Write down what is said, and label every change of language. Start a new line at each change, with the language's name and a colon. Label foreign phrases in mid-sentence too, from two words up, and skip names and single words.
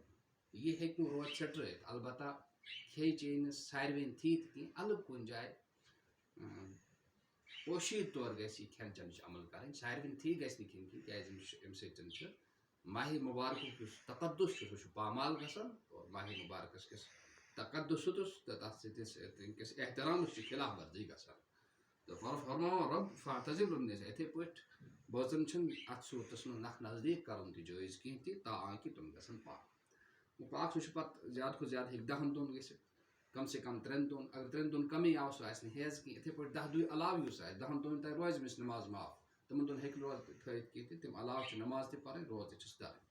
Kashmiri: یہِ ہیٚکہِ نہٕ روز ژھٹرٲیِتھ، البتہ کھیٚیہِ چیٚیہِ نہٕ ساروِین تھی تہِ کینٛہہ، الگ کُنہِ جایہِ پوشیٖد طور گژھِ یہِ کھٮ۪ن چٮ۪نٕچ عمل کرٕنۍ، ساروِین تھی گژھِ نہٕ کھٮ۪نۍ کینٛہہ، کیٛازِ اَمہِ سۭتۍ چھُ ماہِ مُبارکُک یُس تقدُس چھُ سُہ چھُ پامال گژھان، اور ماہِ مُبارکس کِس تقدُس تہٕ تتھ سۭتۍ تٔمِس احترامس چھِ خلاف ورزی گژھان، تہٕ فرماوان رب
Arabic: فاعتزلوا النساء،
Kashmiri: یِتھے پٲٹھۍ بٲژن چھُنہٕ اتھ صوٗرتس منٛز نکھ نزدیٖک کرُن تہِ جٲیز کینٛہہ تہِ، تاکہِ تِم گژھن پاک۔ پاک سُہ چھُ پتہٕ زیادٕ کھۄتہٕ زیادٕ ہیٚکہِ 10 دۄہن گٔژھِتھ، کم سے کم 3 دۄہن اگر 3 دۄہن کمٕے آو سُہ آسہِ نہٕ ہیٚز کینٛہہ یِتھَے پٲٹھۍ 10 دۄہ علاوٕ یُس آسہِ 10 دۄہن تانۍ روزِ أمِس نٮ۪ماز معاف تِمن دۄہن ہیٚکہِ روزٕ تھٲیِتھ کینٛہہ تہِ تَمہِ علاوٕ چھِ نٮ۪ماز تہِ پَرٕنۍ روزٕ تہِ چھِس دَرٕنۍ.